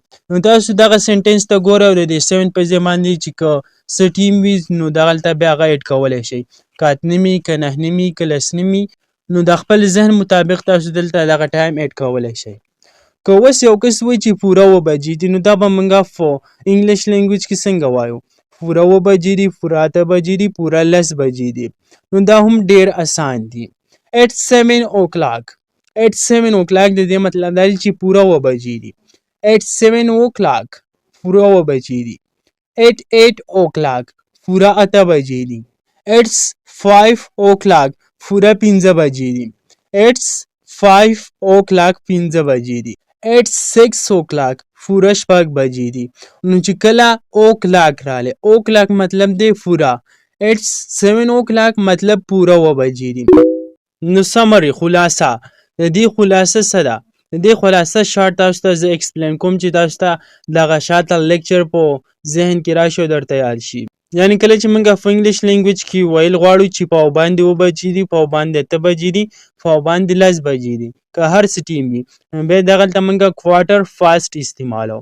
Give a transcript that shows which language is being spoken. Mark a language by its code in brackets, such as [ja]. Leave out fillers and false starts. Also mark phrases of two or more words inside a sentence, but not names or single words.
[ps] نو تاسو دغه سنټنس ته ګورئ او د دې 7 په ځای باندې چې که څه ټیم وي نو دغلته بیا هغه ایډ کولی شئ، که 8:30 که 9:30 که 10:30 نو د خپل ذهن مطابق تاسو دلته دغه ټایم ایډ کولی شئ. که اوس یو کس وایي چې پوره 9 بجې دي نو دا به موږ په [en] English language [ps] کې څنګه وایو؟ پوره 9 بجې دي، پوره 8 بجې دي، پوره 10 بجې دي. نو دا هم ډیر اسان دي. [en] It's 7 o'clock. It's 7 o'clock [ps] د دې مطلب دا دی چې پوره 9 بجې دي. [en] It's 7 o'clock [ps] پوره 9 بجې دي. [en] It's 8 o'clock [ps] پوره 8 بجې دي. [en] It's 5 o'clock [ps] پوره 5 بجې دي. [en] It's 5 o'clock [ps] 5 بجې دي. [en] It's 6 o'clock [ps] پوره 6 بجې دي. نو چې کله o'clock راغلی، o'clock مطلب دی پوره. [en] It's 7 o'clock [ps] مطلب پوره 9 بجې دي. نو سمری خلاصه د دې خلاصه څه ده؟ د دې خلاصه شارټ تاسو ته زه ایکسپلین کوم چې تاسو ته دغه شاته لیکچر په ذهن کې راشي او درته یاد شي. یعنی کله چې موږ په [en] English language [ps] کې ویل غواړو چې پاو باندې 9 بجې دي، پاو باندې 8 بجې دي، پاو باندې 10 بجې دي، که هر څه ټیم وي بیا دغلته موږ [en] quarter past [ps] استعمالو.